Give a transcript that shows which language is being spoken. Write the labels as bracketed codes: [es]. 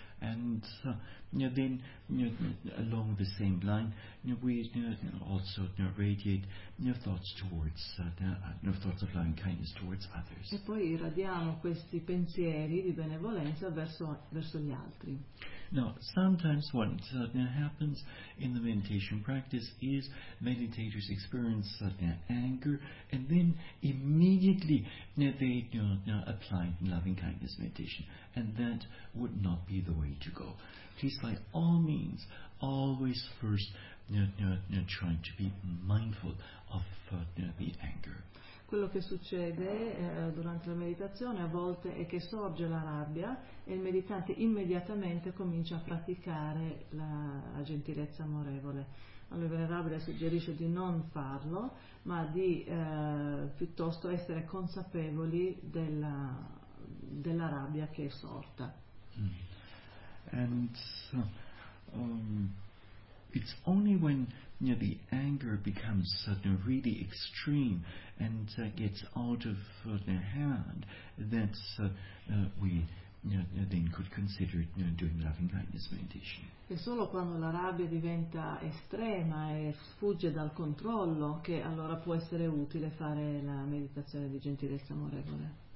[en] And then along the same line, we also radiate thoughts towards thoughts of loving kindness towards others. [it] E poi irradiamo questi pensieri di benevolenza verso gli altri. [en] Now, sometimes what happens in the meditation practice is meditators experience anger, and then immediately they apply loving kindness meditation, and that would not be the way to go. Please, by all means, always first try to be mindful of the anger. [it] Quello che succede durante la meditazione a volte è che sorge la rabbia e il meditante immediatamente comincia a praticare la gentilezza amorevole. Allora il venerabile suggerisce di non farlo, ma di piuttosto essere consapevoli della rabbia che è sorta. [en] And so, it's only when the anger becomes really extreme and gets out of hand that then could consider doing loving kindness meditation. [it] È solo quando la rabbia diventa estrema e sfugge dal controllo che allora può essere utile fare la meditazione di gentilezza amorevole.